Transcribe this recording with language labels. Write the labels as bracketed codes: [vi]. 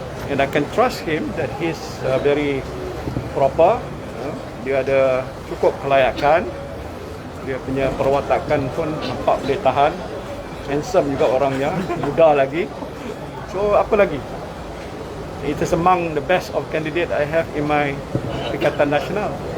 [en] And I can trust him that he's very proper. [ms] Dia ada cukup kelayakan. Dia punya perwatakan pun nampak boleh tahan. Handsome juga orangnya, muda lagi. So, apa lagi? [en] It is among the best of candidate I have in my Perikatan Nasional.